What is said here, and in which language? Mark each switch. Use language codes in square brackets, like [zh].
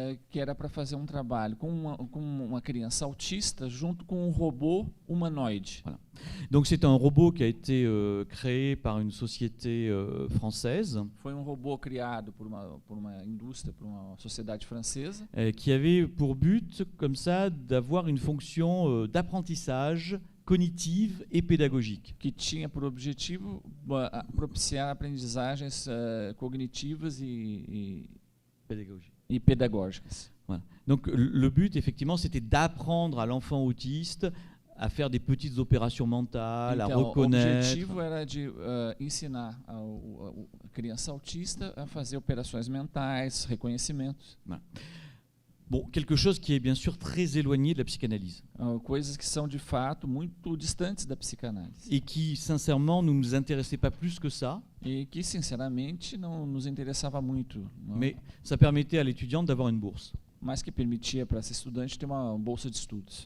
[pt] que era para fazer um trabalho com uma criança autista junto com um robô humanoide. [fr] Voilà. Donc c'est un robot qui a été créé par une société française [pt] Foi um robô criado por uma indústria, por uma sociedade francesa, [fr] qui avait pour but comme ça d'avoir une fonction d'apprentissage cognitive et pédagogique. [pt] que tinha por objetivo propiciar aprendizagens cognitivas e pedagógicas. [fr] Voilà. Donc le but effectivement c'était d'apprendre à l'enfant autiste à faire des petites opérations mentales, à [pt] Então, o [fr] reconnaître. [pt] objetivo era de ensinar a criança autista a fazer operações mentais, reconhecimentos, [fr] Bon, quelque chose qui est bien sûr très éloigné de la psychanalyse [pt] coisas que são de fato muito distantes da psicanálise [fr] et qui sincèrement ne nous intéressait pas plus que ça, [pt] e que sinceramente não nos interessava muito, não? [fr] mais ça permettait à l'étudiante d'avoir une bourse. [pt] Mas que permitia para essa estudante ter uma bolsa de estudos.